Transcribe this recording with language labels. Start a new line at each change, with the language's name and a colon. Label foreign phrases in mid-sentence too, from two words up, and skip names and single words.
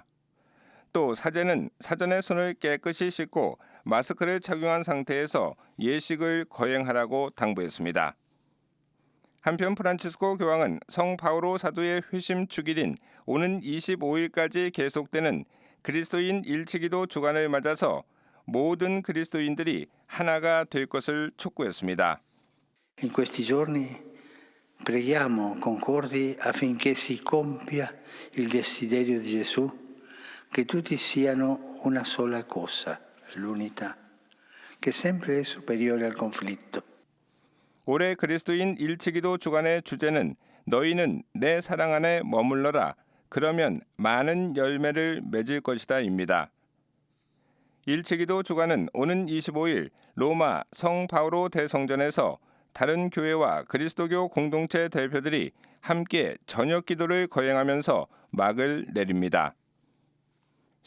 Korean: 또 사제는 사전에 손을 깨끗이 씻고 마스크를 착용한 상태에서 예식을 거행하라고 당부했습니다. 한편 프란치스코 교황은 성 바오로 사도의 회심 주길인 오는 25일까지 계속되는 그리스도인 일치기도 주간을 맞아서 모든 그리스도인들이 하나가 될 것을 촉구했습니다.
Italian: In questi giorni preghiamo concordi affinché si compia il desiderio di Gesù, che tutti siano una sola cosa, l'unità, che sempre è superiore al conflitto.
Korean: 올해 그리스도인 일치기도 주간의 주제는 너희는 내 사랑 안에 머물러라. 그러면 많은 열매를 맺을 것이다입니다. 일치기도 주간은 오는 25일 로마 성 바오로 대성전에서 다른 교회와 그리스도교 공동체 대표들이 함께 저녁 기도를 거행하면서 막을 내립니다.